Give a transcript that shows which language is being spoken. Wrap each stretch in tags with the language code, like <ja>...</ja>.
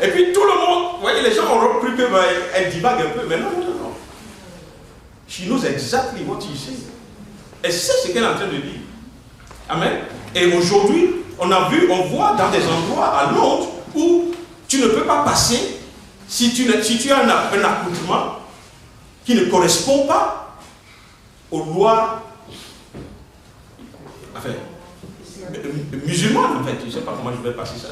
<fr>Et puis tout le monde, vous voyez, les gens ont repris qu'elle divague un peu. Mais non.</fr> <en>She knows exactly what he says.</en> <fr>Elle sait ce qu'elle est en train de dire. Amen. Et aujourd'hui, on voit dans des endroits à Londres où tu ne peux pas passer si tu as un accoutrement qui ne correspond pas aux lois musulmanes, en fait. Je ne sais pas comment je vais passer ça.</fr>